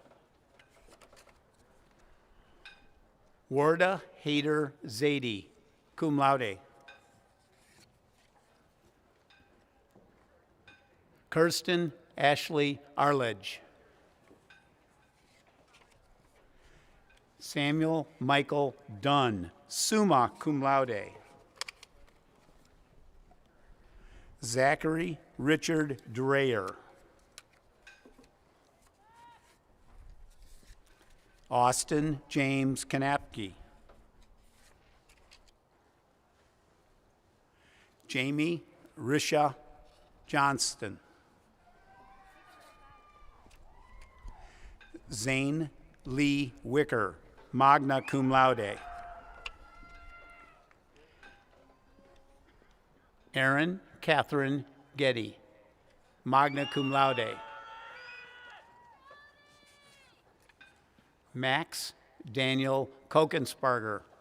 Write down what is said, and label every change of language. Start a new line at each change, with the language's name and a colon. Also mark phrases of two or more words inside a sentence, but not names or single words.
English: Warda Hader Zadie,
Latin: cum laude.
English: Kirsten Ashley Arledge. Samuel Michael Dunn,
Latin: summa cum laude.
English: Zachary Richard Dreyer. Austin James Kanapke. Jamie Risha Johnston. Zane Lee Wicker,
Latin: magna cum laude.
English: Erin Catherine Getty,
Latin: magna cum laude.
English: Max Daniel Kokensparger.